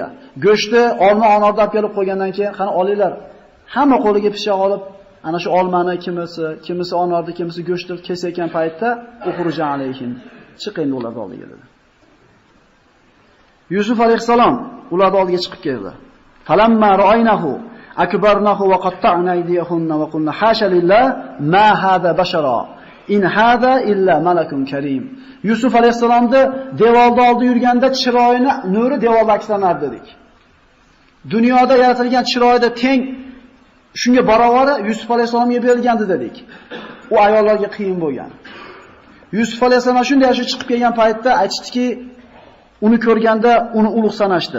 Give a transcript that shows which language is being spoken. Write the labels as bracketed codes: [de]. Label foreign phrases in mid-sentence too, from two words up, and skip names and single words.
[uz] Go'shtni, olma, anorni olib kelib qo'ygandan keyin, qani olinglar. Hamma qo'liga pishoq olib, ana shu olmani kimisi anorni, kimisi go'shtni kesayotgan paytda [ar] اخرج عليهم. [uz] Chiqing ularning oldiga dedi. Yusuf alayhisalom ularning oldiga chiqib keldi. [ar] فلما رأينه أكبرنه وقطعن أيديهن وقلن حاش لله ما هذا بشرا إن هذا إلا ملك كريم. [uz] Yusuf alayhisalomni devorda oldi yurganda chiroyini nuri devorda akslanardi dedik. Dunyoda yaratilgan chiroyda teng shunga barovari Yusuf alayhisalomga berilgandi dedik. U ayollarga qiyin bo'lgan. Yusuf alayhisalom shunday chiqib kelgan paytda aytishdiki, uni ko'rganda uni ulug' sanashdi.